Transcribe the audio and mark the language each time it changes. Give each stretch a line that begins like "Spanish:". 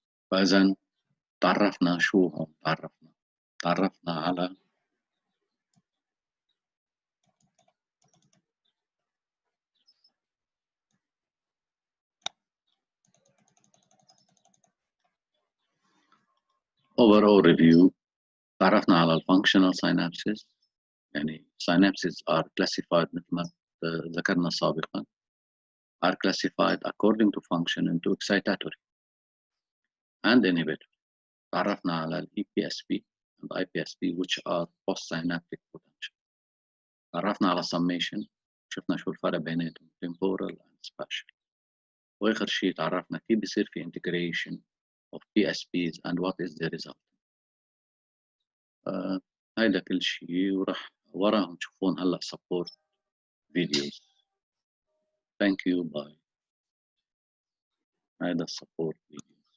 Arabic: فإذا تعرفنا شو هم تعرفنا على overall review. تعرفنا على الفانكشنال synapses.
English: يعني synapses are classified
Arabic: مثل ما ذكرنا سابقا,
English: are classified according to function into excitatory and inhibitory.
Arabic: تعرفنا على ال
English: EPSP and IPSP which are postsynaptic potential.
Arabic: تعرفنا على summation, شفنا شو الفرق بيناتهم temporal and spatial. واخر شيء تعرفنا كيف بيصير في
English: integration of PSPs and what is the result.
Arabic: هيدا كل شيء, وراح وراهم تشوفون هلا support videos.
English: Thank you. Bye.
Arabic: هيدا support videos.